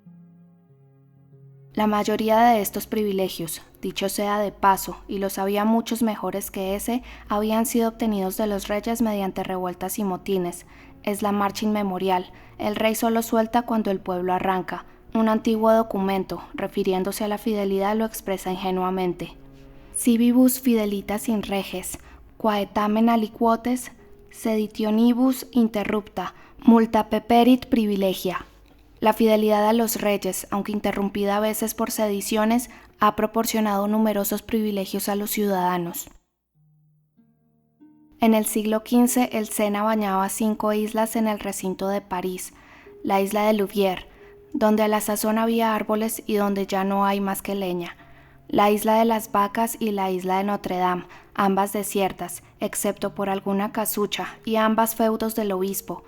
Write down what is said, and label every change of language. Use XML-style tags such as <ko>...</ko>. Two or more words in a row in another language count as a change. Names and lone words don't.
<es>La mayoría de estos privilegios, dicho sea de paso, y los había muchos mejores que ese, habían sido obtenidos de los reyes mediante revueltas y motines. Es la marcha inmemorial, el rey solo suelta cuando el pueblo arranca. Un antiguo documento, refiriéndose a la fidelidad, lo expresa ingenuamente.</es> <la>Si vivus fidelitas in reges, quaetamen aliquotes, seditionibus interrupta, multa peperit privilegia.</la> <es>La fidelidad a los reyes, aunque interrumpida a veces por sediciones, ha proporcionado numerosos privilegios a los ciudadanos. En el siglo XV, el Sena bañaba 5 islas en el recinto de París, la isla de Louviers, donde a la sazón había árboles y donde ya no hay más que leña, la isla de las Vacas y la isla de Notre Dame, ambas desiertas, excepto por alguna casucha, y ambas feudos del obispo.</es>